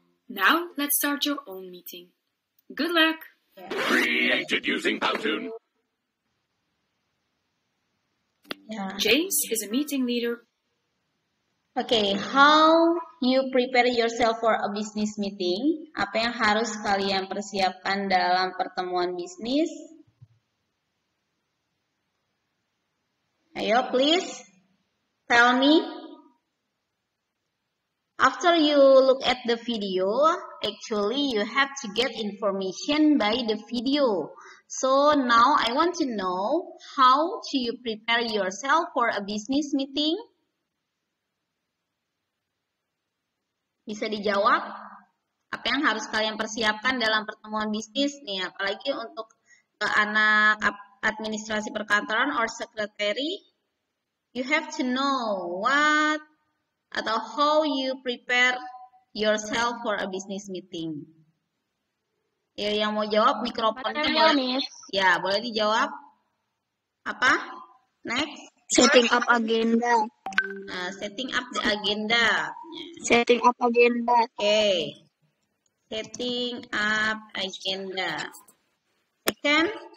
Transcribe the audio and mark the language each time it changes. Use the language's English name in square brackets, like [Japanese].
[English] Now let's start your own meeting. Good luck! Created using Powtoon. James is a meeting leader. Okay, how you prepare yourself for a business meeting? [Indonesian] Apa yang harus kalian persiapkan dalam pertemuan bisnis? Ayo, [English] please tell me. After you look at the video, actually you have to get information by the video. So now I want to know how do you prepare yourself for a business meeting? [Indonesian] Bisa dijawab? Apa yang harus kalian persiapkan dalam pertemuan bisnis nih, apalagi untuk anak administrasi perkantoran [English] or secretary? You have to know what [Indonesian] atau [English] how you prepare yourself for a business meeting. [Indonesian] Ya, yang mau jawab mikrofonnya boleh. Ya, boleh dijawab. Apa? [English] Next. Setting up agenda. Setting up the agenda. Setting up agenda. Okay. Setting up agenda. Second.